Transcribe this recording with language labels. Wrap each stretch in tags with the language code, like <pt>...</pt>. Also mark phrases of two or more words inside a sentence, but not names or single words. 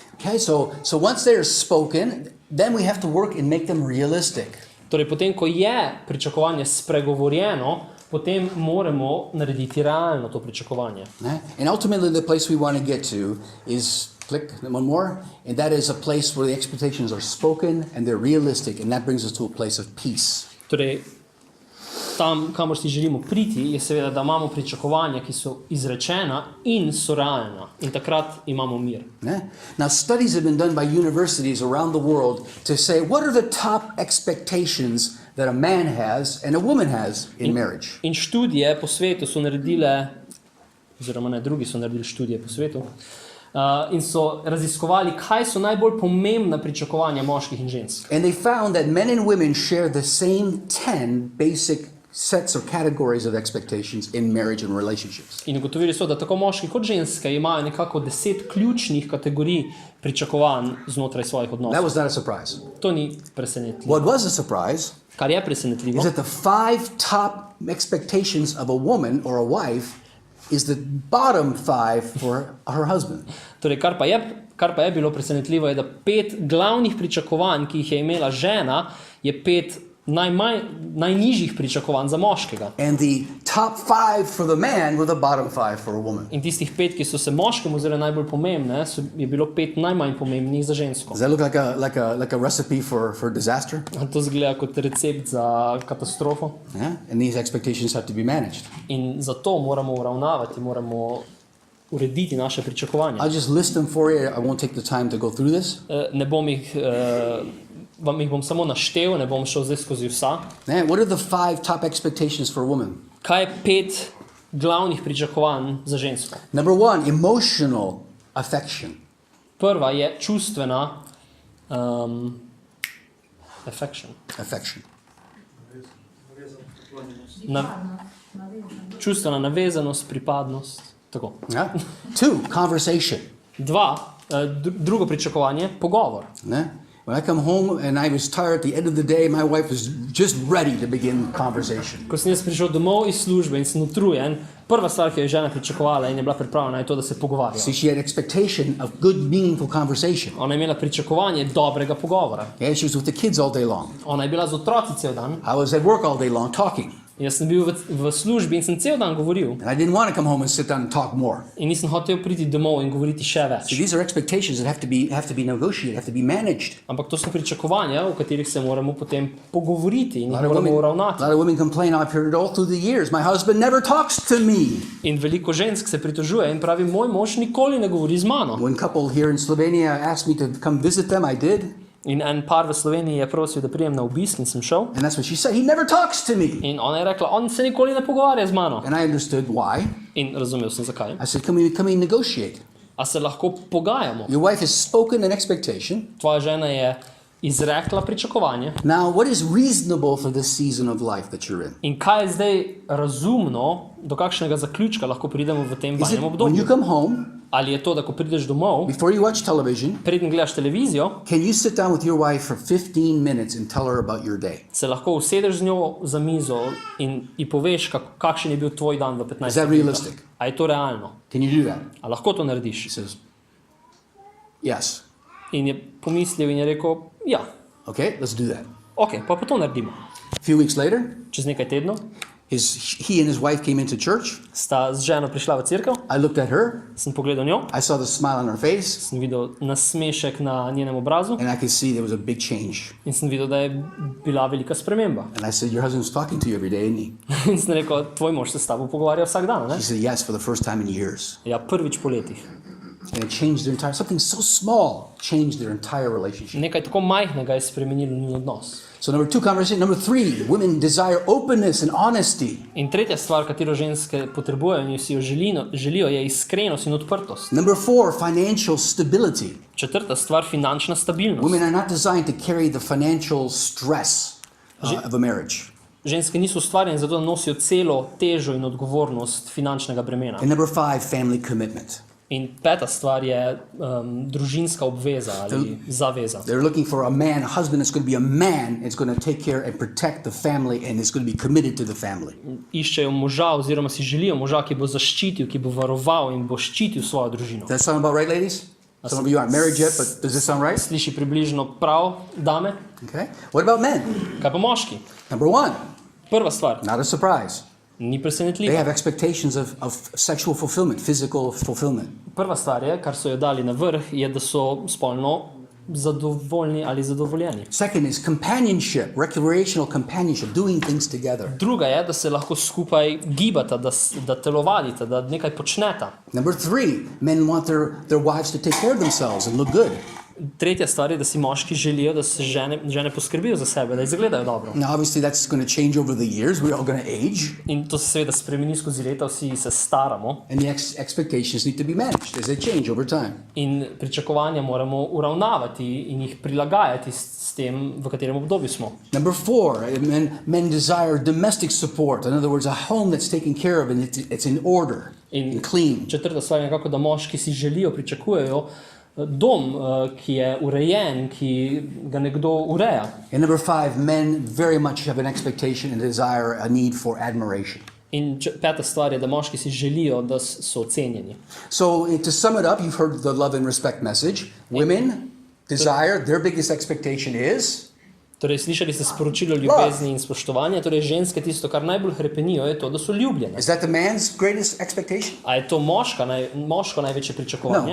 <en>Okay, so once they are spoken, then we have to work and make them realistic.</en> <sl>Torej, potem, ko je pričakovanje spregovorjeno, potem moramo narediti realno to pričakovanje.</sl> <en>And ultimately the place we want to get to is, click, one more, and that is a place where the expectations are spoken and they're realistic, and that brings us to a place of peace.</en> <sl>Torej, tam, kamor si želimo priti, je seveda, da imamo pričakovanja, ki so izrečena in so realna. In takrat imamo mir.</sl> <en>Yeah? Now, studies have been done by universities around the world to say what are the top expectations that a man has and a woman has in marriage.</en> <sl>In študije po svetu so naredile, oziroma ne, drugi so naredili študije po svetu, in so raziskovali, kaj so najbolj pomembna pričakovanja moških in žensk.</sl> <en>And they found that men and women share the same 10 basic sets or categories of expectations in marriage and relationships.</en> <sl>In ugotovili so, da tako moški kot ženske imajo nekako 10 ključnih kategorij pričakovanj znotraj svojih</sl> <en>That</en> <sl>odnosov.</sl> <en>was not a surprise.</en> <sl>To ni presenetljivo.</sl> <en>What was a surprise</en> <sl>Kar je presenetljivo,</sl> <en>is that the 5 top expectations of a woman or a wife is the bottom 5 for her husband.</en> <sl>torej kar pa je bilo presenetljivo, je, da 5 glavnih pričakovanj, ki jih je imela žena, je 5 najnižjih pričakovanj za moškega.</sl> <en>And the top 5 for the man were the bottom 5 for a woman.</en> <sl>In tistih 5, ki so se moškemu zelo najbolj pomembne, je bilo 5 najmanj pomembnih za žensko.</sl> <en>Does that look like a recipe for disaster?</en> <sl>To zgleda kot recept za katastrofo.</sl> <en>Yeah? And these expectations have to be managed.</en> <sl>In zato moramo uravnavati, moramo urediti naše pričakovanja.</sl> <en>I'll just list them for you. I won't take the time to go through this.</en> <sl>Ne bom vam jih bom samo naštel, ne bom šel zdaj skozi vsa.</sl> <en>Man, what are the 5 top expectations for a woman?</en> <sl>Kaj je 5 glavnih pričakovanj za žensko?</sl> <en>Number 1, emotional affection.</en> <sl>Prva je čustvena affection. Čustvena navezanost, pripadnost. Tako.</sl> <en>Yeah? 2, conversation.</en> <sl>Drugo pričakovanje, pogovor.</sl> <en>Yeah? When I come home and I was tired at the end of the day, my wife was just ready to begin conversation.</en> <sl>Ko sem jaz prišel domov iz službe in sem utrujen, prva stvar, ki jo je žena pričakovala in je bila pripravljena, je to, da se pogovarja.</sl> <en>See, she had expectation of good, meaningful conversation.</en> <sl>Ona je imela pričakovanje dobrega pogovora.</sl> <en>Yeah, she was with the kids all day long.</en> <sl>Ona je bila z otroci cel dan.</sl> <en>I was at work all day long talking.</en> <sl>Jaz sem bil v službi in sem cel dan govoril.</sl> <en>And I didn't want to come home and sit down and talk more.</en> <sl>In nisem hotel priti domov in govoriti še več.</sl> <en>So these are expectations that have to be negotiated, have to be managed.</en> <sl>Ampak to so pričakovanja, o katerih se moramo potem pogovoriti in</sl> <en>A</en> <sl>jih moramo uravnati.</sl> <en>lot of women complain, I've heard it all through the years. My husband never talks to me.</en> <sl>In veliko žensk se pritožuje in pravi, moj mož nikoli ne govori z mano.</sl> <en>One couple here in Slovenia asked me to come visit them. I did.</en> <sl>In en par v Sloveniji je prosil, da prijem na obisk in sem šel.</sl> <en>And that's what she said. He never talks to me.</en> <sl>In ona je rekla, on se nikoli ne pogovarja z mano.</sl> <en>And I understood why.</en> <sl>In razumel sem zakaj.</sl> <en>I said, come and negotiate.</en> <sl>A se lahko pogajamo?</sl> <en>Your wife has spoken an expectation.</en> <sl>Tvoja žena je izrekla pričakovanje.</sl> <en>Now, what is reasonable for this season of life that you're in?</en> <sl>In kaj je zdaj razumno, do kakšnega zaključka lahko pridemo v tem</sl> <en>Is it</en> <sl>vajnem</sl> <en>when</en> <sl>obdobju?</sl> <en>you come home,</en> <sl>Ali je to, da ko prideš domov,</sl> <en>before you watch television,</en> <sl>preden gledaš televizijo,</sl> <en>can you sit down with your wife for 15 minutes and tell her about your day?</en> <sl>se lahko usedeš z njo za mizo in ji poveš, kakšen je bil tvoj dan v 15</sl> <en>Is that realistic?</en> <sl>A je to realno?</sl> <en>Can you do that?</en> <sl>A lahko to</sl> <en>She</en> <sl>narediš?</sl> <en>says, yes.</en> <sl>In je pomislil in je rekel, ja,</sl> <en>Okay, let's do that.</en> <sl>ok, pa to naredimo.</sl> <en>A few weeks later,</en> <sl>Čez nekaj tednov</sl> <en>he and his wife came into church.</en> <sl>sta z ženo prišla v cerkev,</sl> <en>I looked at her.</en> <sl>sem pogledal njo,</sl> <en>I saw the smile on her face,</en> <sl>sem videl nasmešek na njenem obrazu</sl> <en>and I could see there was a big change.</en> <sl>in sem videl, da je bila velika sprememba.</sl> <en>And I said, your husband's talking to you every day, isn't he?</en> <sl>In sem rekel, tvoj mož se s tabo pogovarja vsak dan, ne?</sl> <en>She said, yes, for the first time in years.</en> <sl>Ja, prvič po letih.</sl> <en>And it changed their entire, something so small changed their entire relationship.</en> <sl>Nekaj tako majhnega je spremenilo njun odnos.</sl> <en>So number 2, conversation. Number 3, women desire openness and honesty.</en> <sl>In tretja stvar, katero ženske potrebujejo in si jo želijo, je iskrenost in odprtost.</sl> <en>Number 4, financial stability.</en> <sl>Četrta stvar, finančna stabilnost.</sl> <en>Women are not designed to carry the financial stress of a marriage.</en> <sl>Ženske niso ustvarjene zato, da nosijo celo težo in odgovornost finančnega bremena.</sl> <en>And number 5, family commitment.</en> <sl>In peta stvar je družinska obveza ali zaveza.</sl> <en>They're looking for a man, a husband that's going to be a man, that's going to take care and protect the family and is going to be committed to the family.</en> <sl>Iščejo moža oziroma si želijo moža, ki bo zaščitil, ki bo varoval in bo ščitil svojo družino.</sl> <en>Does that sound about right, ladies? Some of you aren't married yet, but does this sound right?</en> <sl>Sliši približno prav, dame?</sl> <en>Okay. What about men?</en> <sl>Kaj pa moški?</sl> <en>Number 1,</en> <sl>Prva stvar,</sl> <en>not a surprise.</en> <sl>ni</sl> <en>They</en> <sl>presenetljiva.</sl> <en>have expectations of sexual fulfillment, physical fulfillment.</en> <sl>Prva stvar je, kar so jo dali na vrh, je, da so spolno zadovoljni ali zadovoljeni.</sl> <en>Second is companionship, recreational companionship, doing things together.</en> <sl>Druga je, da se lahko skupaj gibata, da telovadita, da nekaj počneta.</sl> <en>Number three, men want their wives to take care of themselves and look good.</en> <sl>Tretja stvar je, da si moški želijo, da se žene poskrbijo za sebe, da izgledajo dobro.</sl> <en>Now, obviously, that's going to change over the years. We're all going to age.</en> <sl>In to se seveda spremeni skozi leta, vsi se staramo.</sl> <en>And the expectations need to be managed as they change over time.</en> <sl>In pričakovanja moramo uravnavati in jih prilagajati s tem, v katerem obdobju smo.</sl> <en>Number four, men desire domestic support. In other words, a home that's taken care of and it's in order and clean.</en> <sl>Četrta stvar je nekako, da moški si želijo, pričakujejo dom, ki je urejen, ki ga nekdo ureja.</sl> <en>And number five, men very much have an expectation and desire, a need for admiration.</en> <sl>In peta stvar je, da moški si želijo, da so ocenjeni.</sl> <en>So to sum it up, you've heard the love and respect message. Women desire, their biggest expectation is?</en> <sl>Torej, slišali ste sporočilo ljubezni in spoštovanja, torej ženske tisto, kar najbolj hrepenijo, je to, da so ljubljene.</sl> <en>Is that the man's greatest expectation?</en> <sl>A je to moško največje pričakovanje?</sl>